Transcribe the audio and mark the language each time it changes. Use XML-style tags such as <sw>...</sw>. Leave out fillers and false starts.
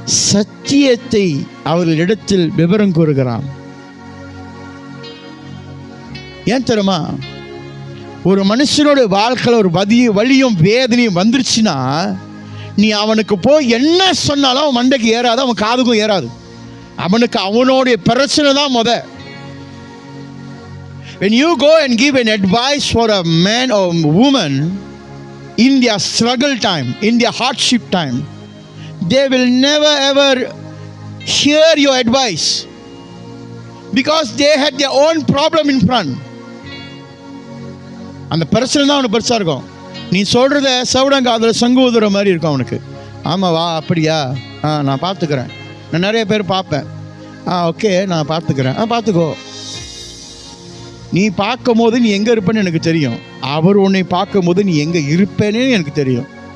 <ta>சத்தியத்தை அவர்களிடத்தில் விவரம் கூறுகிறான். ஏன் தெரியுமா? ஒரு மனுஷனோட வாழ்க்கையில் ஒரு வலியும் வேதனையும் வந்துருச்சுன்னா நீ அவனுக்கு போய் என்ன சொன்னாலும் அவன் மண்டைக்கு ஏறாது, அவன் காதுக்கும் ஏறாது. அவனுக்கு அவனுடைய பிரச்சனை தான் முத.</ta> <en>When you go and give an advice for a man or woman in their struggle time, in their hardship time, they will never ever hear your advice because they had their own problem in front.</en> <ta>அந்த பிரச்சனை தான் அவனுக்கு பெருசாக இருக்கும். நீ சொல்கிறத சவுடங்க அதில் சங்கு ஊதுற மாதிரி இருக்கும் அவனுக்கு. ஆமாவா, அப்படியா, நான் பார்த்துக்கிறேன், நான் நிறைய பேர் பார்ப்பேன், ஓகே நான் பார்த்துக்கிறேன், பார்த்துக்கோ. நீ பார்க்கும் போது நீ எங்கே இருப்பேன்னு எனக்கு தெரியும். அவர் உன்னை பார்க்கும் போது நீ எங்கே இருப்பேன்னு எனக்கு தெரியும்.</ta>